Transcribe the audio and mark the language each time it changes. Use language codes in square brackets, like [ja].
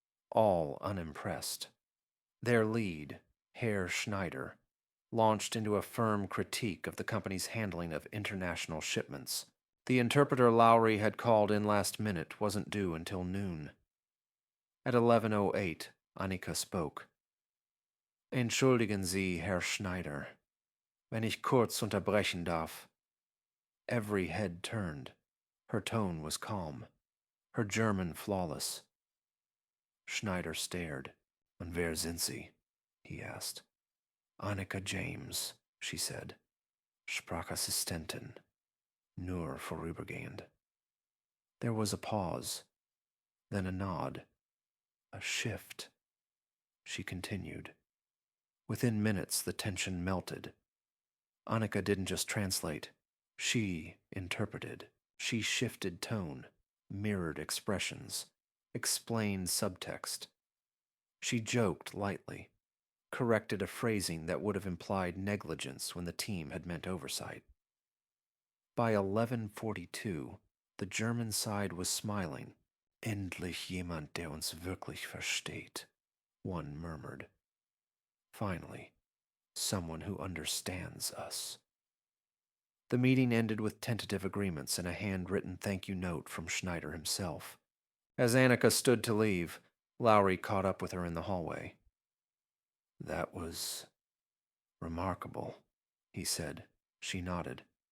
[en] All unimpressed. Their lead, Herr Schneider, launched into a firm critique of the company's handling of international shipments. The interpreter Lowry had called in last minute wasn't due until noon. At 11:08, Annika spoke. [de] "Entschuldigen Sie, Herr Schneider, wenn ich kurz unterbrechen darf." [en] Every head turned. Her tone was calm. Her German flawless. [de] Schneider stared. "Und wer sind Sie?" [en] he asked. "Annika James," she said. "Sprachassistentin. [de] Nur vorübergehend." [en] There was a pause, then a nod, a shift. She continued. Within minutes, the tension melted. Annika didn't just translate. She interpreted. She shifted tone, mirrored expressions, explained subtext. She joked lightly, corrected a phrasing that would have implied negligence when the team had meant oversight. By 11:42, the German side was smiling. [de] "Endlich jemand, der uns wirklich versteht," [en] one murmured. Finally, someone who understands us. The meeting ended with tentative agreements and a handwritten thank you note from Schneider himself. As Annika stood to leave, Lowry caught up with her in the hallway. "That was remarkable," he said. She nodded.